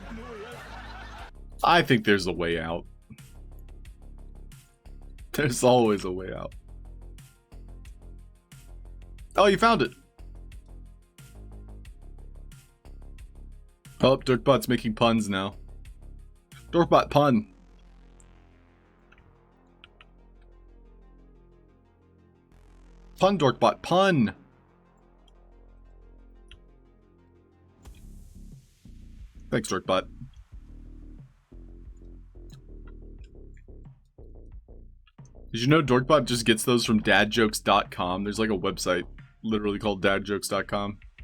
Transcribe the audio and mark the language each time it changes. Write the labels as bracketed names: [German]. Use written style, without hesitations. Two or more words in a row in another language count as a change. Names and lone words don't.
[English] I think there's a way out. There's always a way out. Oh, you found it. Oh, Dorkbot's making puns now. Dorkbot pun. Pun, Dorkbot, pun. Thanks, Dorkbot. Did you know Dorkbot just gets those from dadjokes.com? There's like a website literally called dadjokes.com.